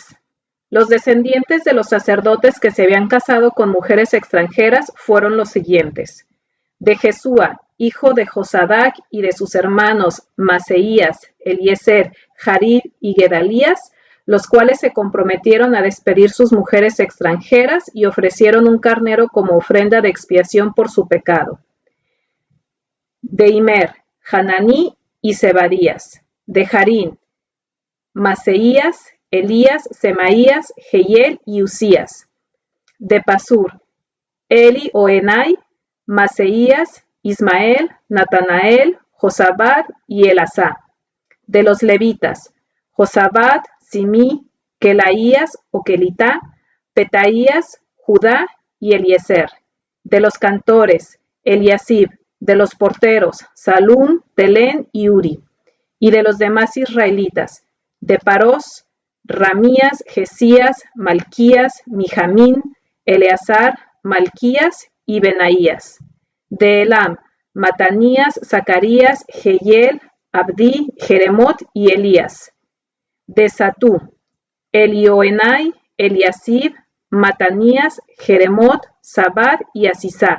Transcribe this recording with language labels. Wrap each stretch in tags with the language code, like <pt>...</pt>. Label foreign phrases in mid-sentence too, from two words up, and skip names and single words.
<es>Los descendientes de los sacerdotes que se habían casado con mujeres extranjeras fueron los siguientes: de Jesúa, hijo de Josadac, y de sus hermanos Maseías, Eliezer, Jarib y Gedalías, los cuales se comprometieron a despedir sus mujeres extranjeras y ofrecieron un carnero como ofrenda de expiación por su pecado. De Imer, Hananí y Zebadías. De Jarín, Maseías, Elías, Semaías, Jehiel y Usías. De Pasur, Eli o Enai, Maseías, Ismael, Natanael, Josabad y Elasá. De los levitas, Josabad, Simí, Kelaías o Kelitá, Petaías, Judá y Eliezer. De los cantores, Eliasib. De los porteros, Salún, Telén y Uri. Y de los demás israelitas, de Parós, Ramías, Jesías, Malquías, Mijamín, Eleazar, Malquías y Benaías. De Elam, Matanías, Zacarías, Jehiel, Abdi, Jeremot y Elías. De Satú, Elioenai, Eliasib, Matanías, Jeremot, Sabad y Asisá.</es>